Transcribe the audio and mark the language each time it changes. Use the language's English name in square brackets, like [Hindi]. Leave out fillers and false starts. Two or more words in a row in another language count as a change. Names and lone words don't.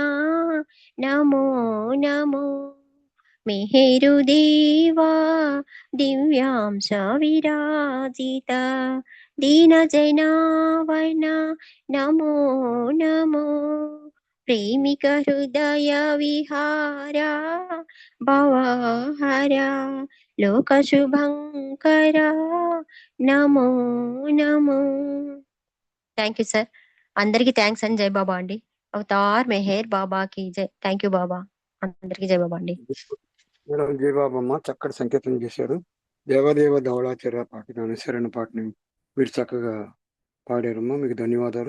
[Sanskrit] नमो नमो मेहेरु देवा दिव्यांश विराजिता दीन जनावना नमो नमो प्रेमिक हृदय विहारा भवहरा लोक शुभंकरा నమో నమో. [English] thank you sir. [Telugu] అందరికి థ్యాంక్స్ అండి. [Hindi] जय बाबा [Telugu] అండి. అవతార్ మెహర్ బాబాకి జై. [English] thank you Baba. [Telugu] అందరికి [Hindi] जय बाबा [Telugu] అండి. మేడం జై బాబమ్మ, చక్కటి సంకేతం చేశారు. దేవదేవ ధవళాచార్య పాటను అనుసరణ పాటని మీరు చక్కగా పాడారమ్మా, మీకు ధన్యవాదాలు.